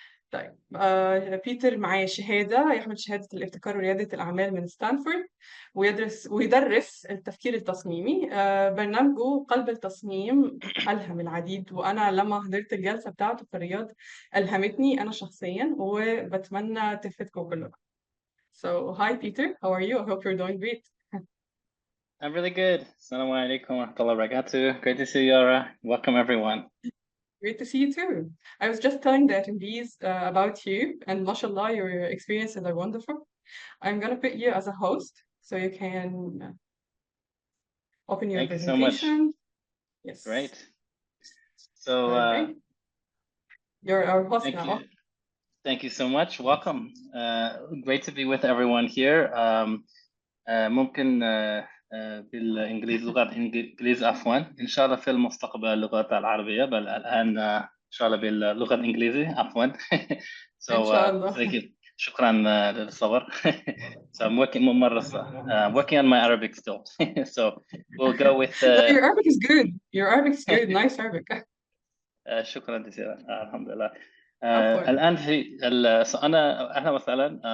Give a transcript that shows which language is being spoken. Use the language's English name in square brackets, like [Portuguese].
[Arabic] طيب بيتر معاه شهادة، يحمل شهادة الابتكار وريادة الأعمال من ستانفورد، ويدرس التفكير التصميمي. برنامجه قلب التصميم ألهم العديد، وأنا لما حضرت الجلسة بتاعته في الرياض ألهمتني أنا شخصيا، وبتمنى تفيدكم كلكم. [English] So, hi Peter, how are you? I hope you're doing great. I'm really good. [Arabic] Assalamu alaikum wa rahmatullahi wa barakatuh. [English] Great to see you, Yara. Welcome, everyone. Great to see you too. I was just telling the attendees about you, and mashallah, your experiences are wonderful. I'm going to put you as a host so you can open your Thank you so much. presentation. Yes. Great. So, Okay. You're our host thank now. you. Thank you so much. Welcome. Great to be with everyone here. [Arabic] ممكن بالإنجليزي لغة الإنجليزي عفوا إن شاء الله في المستقبل اللغة العربية بل الآن إن شاء الله باللغة الإنجليزية عفوا. إن شاء الله. [English] thank you. [Arabic] شكرا للصبر. [English] So I'm working working on my Arabic still. So we'll go with No, your Arabic is good. Your Arabic is good. Nice Arabic. [Arabic] شكرا جزيلا. الحمد لله. عفوا. الآن أنا أهلا وسهلا.